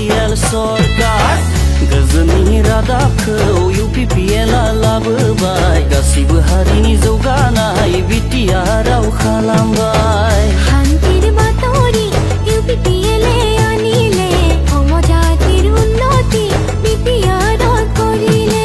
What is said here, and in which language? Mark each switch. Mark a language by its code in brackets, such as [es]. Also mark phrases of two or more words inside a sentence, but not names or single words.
[brx] हाल सरकार गोजोननि रादाबखौ UPPLआ लाबोबाय गासिबो हारिनि जौगानाय बिटिआरआव खालामबाय [as] শান্তির বাতরি UPPLএ আনিলে সমজাতির উন্নতি বিটিআরত করিলে